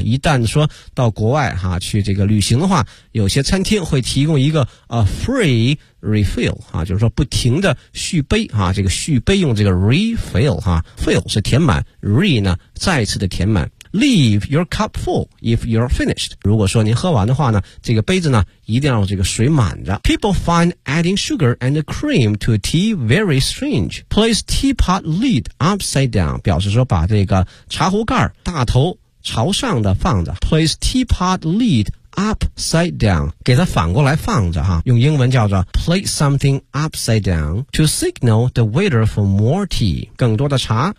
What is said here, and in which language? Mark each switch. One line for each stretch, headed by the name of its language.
Chinese: 一旦说到国外哈，去这个旅行的话，有些餐厅会提供一个 a free refill 哈，就是说不停的续杯哈。这个续杯用这个 refill 哈 ，fill 是填满 ，re 呢再次的填满。
English: Leave your cup full if you're finished.
Chinese: 如果说您喝完的话呢，这个杯子呢一定要这个水满着。
English: People find adding sugar and cream to tea very strange. Place teapot lid upside down.
Chinese: 表示说把这个茶壶盖大头朝上的放着。
English: Place teapot lid upside down.
Chinese: 给它反过来放着哈。用英文叫做
English: place something upside down to signal the waiter for more tea.
Chinese: 更多的茶。